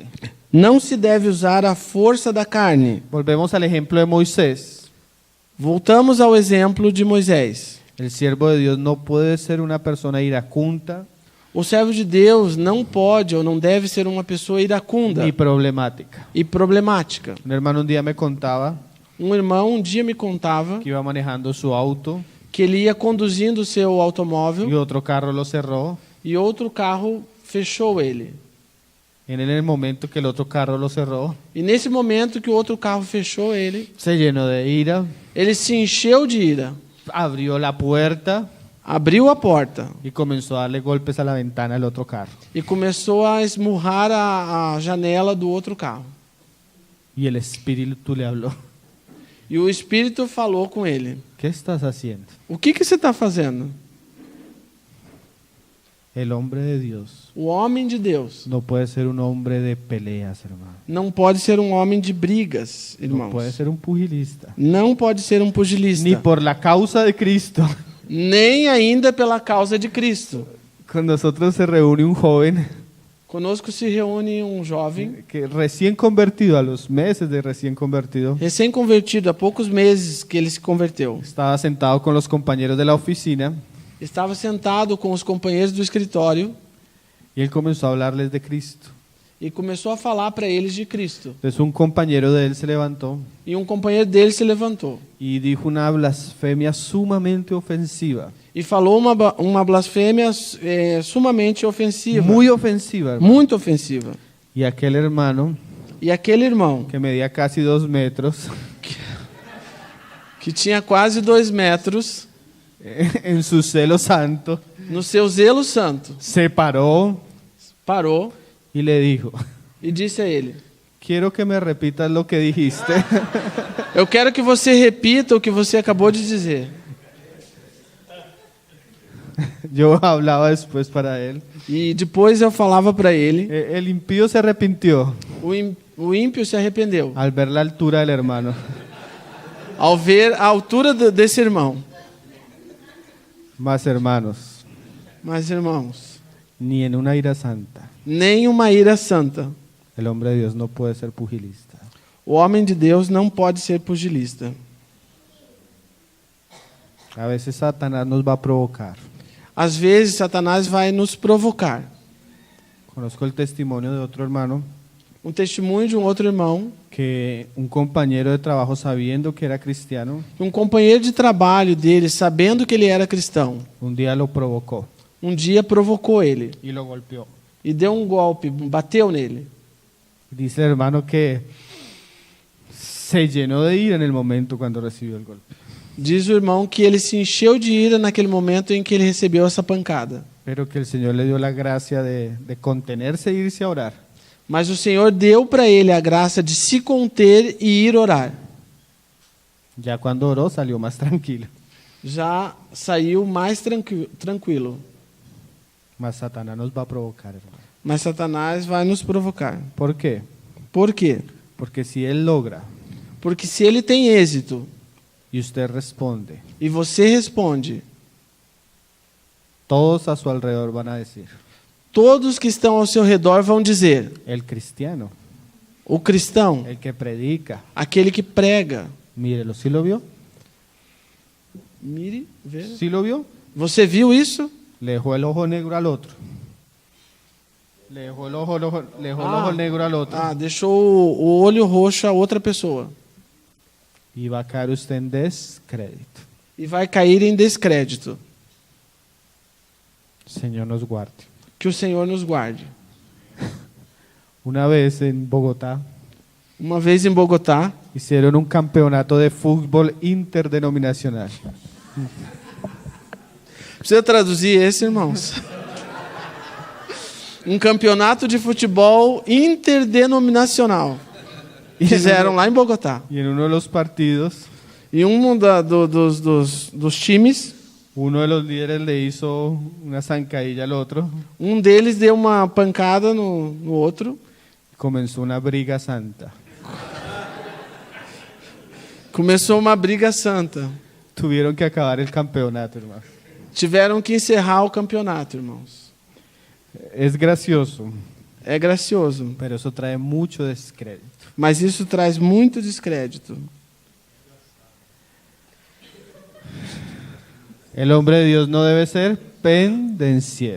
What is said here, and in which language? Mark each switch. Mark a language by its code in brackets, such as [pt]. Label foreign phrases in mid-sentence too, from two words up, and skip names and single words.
[pt] não se deve usar a força da carne. [es] Volvemos al ejemplo de Moisés. [pt] Voltamos ao exemplo de Moisés. [es] El siervo de Dios no puede ser una persona iracunda [pt] O servo de Deus não pode ou não deve ser uma pessoa iracunda [es] ni problemática. [pt] e problemática. [es] Un hermano un día me contaba [pt] Um irmão um dia me contava [es] que iba manejando su auto [pt] que ele ia conduzindo o seu automóvel [es] y otro carro lo cerró. [pt] e outro carro fechou ele. [es] En el momento que el otro carro lo cerró, [pt] E nesse momento que o outro carro fechou ele, [es] se llenó de ira, [pt] ele se encheu de ira, [es] abrió la puerta [pt] abriu a porta [es] y comenzó a darle golpes a la ventana del otro carro. [pt] e começou a esmurrar a janela do outro carro. [es] Y el espíritu le habló. [pt] E o Espírito falou com ele: [es] ¿Qué estás haciendo? [pt] o que você está fazendo? [es] El hombre de Dios [pt] O homem de Deus [es] no puede ser un hombre de peleas, hermano. [pt] não pode ser um homem de brigas, [es] No [pt] irmãos. [es] puede ser un pugilista. [pt] Não pode ser um pugilista. [es] Ni por la causa de Cristo. [pt] Nem ainda pela causa de Cristo. [es] Con nosotros se reúne un joven [pt] Conosco se reúne um jovem [es] que recién convertido, a los meses de recién convertido, [pt] recém-convertido, há poucos meses que ele se converteu. [es] estaba sentado con los compañeros de la oficina [pt] Estava sentado com os companheiros do escritório [es] y él comenzó a hablarles de Cristo. [pt] e começou a falar para eles de Cristo. [es] Entonces un compañero de él se levantó [pt] E um companheiro dele se levantou [es] y dijo una blasfemia sumamente ofensiva. [pt] e falou uma blasfêmia sumamente ofensiva, [es] Muy ofensiva, hermano. [pt] muito ofensiva. [es] Y aquel hermano, [pt] E aquele irmão, [es] que medía casi 2 metros, [pt] que tinha quase 2 metros, [es] en su celo santo, [pt] no seu zelo santo, [es] se paró [pt] parou [es] y le dijo: [pt] e disse a ele: [es] quiero que me repitas lo que dijiste. [pt] eu quero que você repita o que você acabou de dizer. [es] Yo hablaba después para él. [pt] E depois eu falava para ele. [es] El impío se arrepintió [pt] O ímpio se arrependeu [es] al ver la altura del hermano. [pt] ao ver a altura desse irmão. [es] Mas hermanos, [pt] Mas, irmãos, [es] ni en una ira santa [pt] nem uma ira santa. [es] el hombre de Dios no puede ser pugilista. [pt] O homem de Deus não pode ser pugilista. [es] A veces Satanás nos va a provocar. [pt] Às vezes, Satanás vai nos provocar. [es] Conozco el testimonio de otro hermano [pt] Um testemunho de um outro irmão, [es] que un compañero de trabajo, sabiendo que era cristiano, [pt] um companheiro de trabalho dele, sabendo que ele era cristão, [es] un día lo provocó [pt] um dia provocou ele [es] y lo golpeó. [pt] e deu um golpe, bateu nele. [es] Dice el hermano que se llenó de ira en el momento cuando recibió el golpe. [pt] Diz o irmão que ele se encheu de ira naquele momento em que ele recebeu essa pancada. [es] Pero que el Señor le dio la gracia de contenerse e irse a orar. [pt] Mas o Senhor deu para ele a graça de se conter e ir orar. [es] Ya cuando oró salió más tranquilo. [pt] Já saiu mais tranquilo. [es] Mas Satanás nos va a provocar, hermano. [pt] Mas Satanás vai nos provocar. [es] ¿Por qué? [pt] Por quê? [es] Porque si él logra [pt] Porque se ele tem êxito [es] y usted responde, [pt] e você responde, [es] todos a su alrededor van a decir: [pt] todos que estão ao seu redor vão dizer: [es] el cristiano, [pt] o cristão, [es] el que predica. [pt] aquele que prega. [es] Mírelo, ¿sí lo vio? [pt] Mire, veja. [es] ¿Sí lo vio? [pt] Você viu isso? [es] Le dejó el ojo negro al otro. Le dejó el ojo negro al otro. [pt] Deixou o olho roxo a outra pessoa. [es] Y va a caer usted en descrédito. [pt] E vai cair em descrédito. [es] Señor nos guarde. [pt] Que o Senhor nos guarde. [es] Una vez en Bogotá [pt] Uma vez em Bogotá, [es] hicieron un campeonato de fútbol interdenominacional. [pt] precisa traduzir esse, irmãos? Um campeonato de futebol interdenominacional. Fizeram lá em Bogotá. [es] Y en uno de los partidos, [pt] E dos times, [es] uno de los líderes le hizo una zancadilla al otro. [pt] um deles deu uma pancada no outro. [es] Comenzó una briga santa. [pt] Começou uma briga santa. [es] Tuvieron que acabar el campeonato, hermano. [pt] Tiveram que encerrar o campeonato, irmãos. [es] Es gracioso, [pt] É gracioso, [es] pero eso trae mucho descrédito. [pt] mas isso traz muito descrédito. [es] El hombre de Dios no debe ser pendenciero.